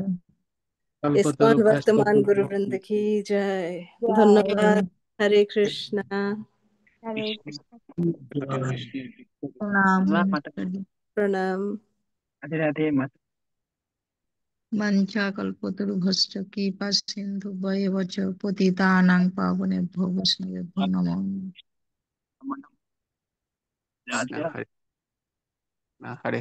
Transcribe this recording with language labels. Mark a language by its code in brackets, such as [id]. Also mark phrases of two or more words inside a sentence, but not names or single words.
[bn] ইস্কন বর্তমান গুরু বৃন্দ কি জয়। ধন্যবাদ। হরে কৃষ্ণ। হরে কৃষ্ণ। কৃষ্ণ। প্রণাম ধন্যবাদ মাতাজি। মাতাজি। প্রণাম। রাধে রাধে মাতা। [sa] বাঞ্ছা কল্পতরুভশ্চ কৃপা সিন্ধু বৈবচ পতিতানাং পাবনেভ্যো বৈষ্ণবেভ্যো নমো নমঃ। [bn] রাধে কৃষ্ণ রাধে। হরে না হরে।